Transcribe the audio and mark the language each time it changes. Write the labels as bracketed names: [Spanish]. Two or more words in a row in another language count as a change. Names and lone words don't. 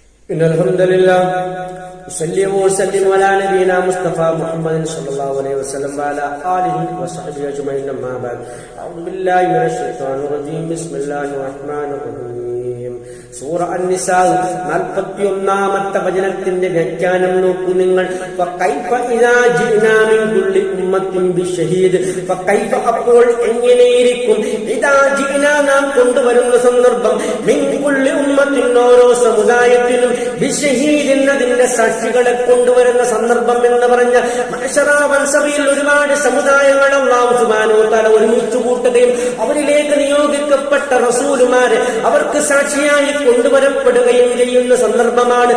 [Arabic] إن الحمد لله صلى وسلم على نبينا مصطفى محمد صلى الله عليه وسلم وعلى آله وصحبه أجمعين أما بعد أعوذ بالله من الشيطان الرجيم بسم الله الرحمن الرحيم [Malayalam] സൂറ അൻ-നിസാ 41ാമത്തെ വചനത്തിന്റെ വ്യാഖ്യാനം നോക്കൂ നിങ്ങൾ. [Arabic] فكيف إذا جئنا من كل أمة بشهيد, [Malayalam] ഫകൈഫ അപ്പോൾ എങ്ങനെയിരിക്കും, [Arabic] إذا جئنا [Malayalam] നാം കൊണ്ടുവരുന്ന സന്ദർഭം, [Arabic] من كل أمة [Malayalam] ഓരോ സമുദായത്തിലും ബിശഹീദ് എന്നതിന്റെ സാക്ഷികളെ കൊണ്ടുവരുന്ന സന്ദർഭം എന്ന് പറഞ്ഞ മഅ്ശറാ വൻസബിയിൽ ഒരുപാട് സമുദായങ്ങൾ [Arabic] الله سبحانه وتعالى [Malayalam] ഒരുമിച്ച് കൂട്ടുകയും അവരിലേക്ക് നിയോഗിക്കപ്പെട്ട റസൂലുമാരെ അവർക്ക് സാക്ഷിയായി കൊണ്ടുവരപ്പെടുകയും ചെയ്യുന്ന സന്ദർഭമാണ്.